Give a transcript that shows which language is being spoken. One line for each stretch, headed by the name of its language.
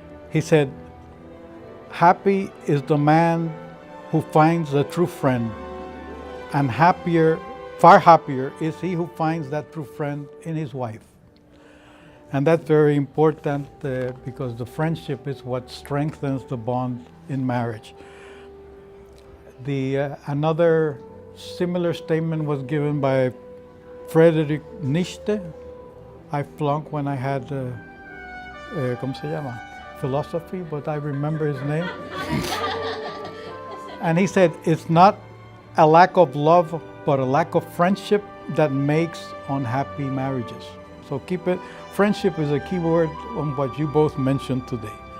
English: He said, "Happy is the man who finds a true friend, and far happier is he who finds that true friend in his wife." And that's very important because the friendship is what strengthens the bond in marriage. Another similar statement was given by Friedrich Nietzsche. I flunked when I had,
Spanish: ¿cómo se llama?
English: Philosophy, but I remember his name. And he said, "It's not a lack of love, but a lack of friendship that makes unhappy marriages." So keep it. Friendship is a key word on what you both mentioned today.